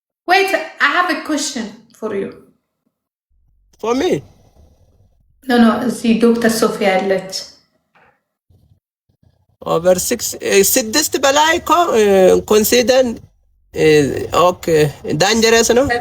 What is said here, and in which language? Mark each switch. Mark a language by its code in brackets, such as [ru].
[en] Wait, I have a question for you. For me? [am] No, እዚህ ዶክተር ሶፊያ ያለች [en] over 6 [am] በላይ [en] consider okay dangerous [am] ነው.